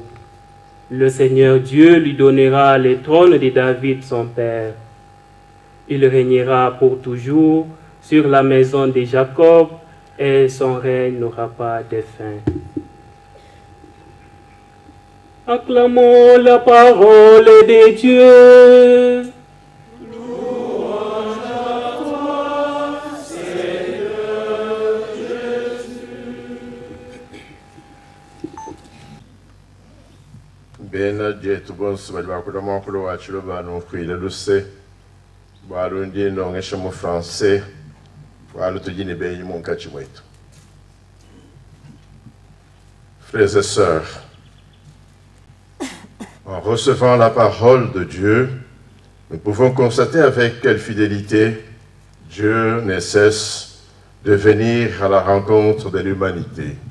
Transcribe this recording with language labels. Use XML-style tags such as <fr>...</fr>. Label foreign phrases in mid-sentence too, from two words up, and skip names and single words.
<fr>Le Seigneur Dieu lui donnera le trône de David son père. Il régnera pour toujours sur la maison de Jacob et son règne n'aura pas de fin. » Acclamons la parole de Dieu.</fr> <lu>Bena jetu bonso bali bakula mwakulo wachilo bano kwile luse balo ndino ngesha mu français balo tujini benyi mu nkachi mwetu.</lu> <fr>Frères et sœurs, en recevant la parole de Dieu, nous pouvons constater avec quelle fidélité Dieu ne cesse de venir à la rencontre de l'humanité.</fr>